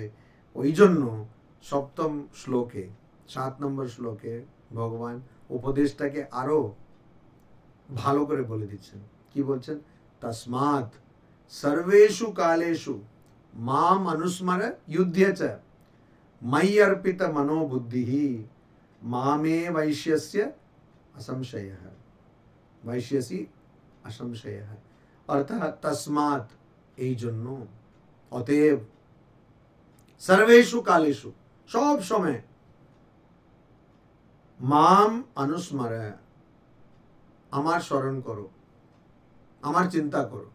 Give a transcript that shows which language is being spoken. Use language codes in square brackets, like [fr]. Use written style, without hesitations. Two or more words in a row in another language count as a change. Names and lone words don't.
[bn] ওই জন্য 7ম শ্লোকে, 7 নম্বর শ্লোকে ভগবান উপদেশটাকে আরো ভালো করে বলে দিচ্ছেন। কি বলছেন? [sa] তস্মাৎ সর্বেষু কালেষু মাম অনুস্মর যুধ্যে চ ময়ি अर्पित मनोबुद्धिः मामे वैश्यस्य असंशयः, वैश्यसि असंशयः, [bn] অর্থাৎ তস্মাৎ এই জন্য, অতএব, [sa] সর্বেষু কালেষু [bn] সব সময়, [sa] মাম অনুস্মর [bn] আমার স্মরণ করো, আমার চিন্তা করো।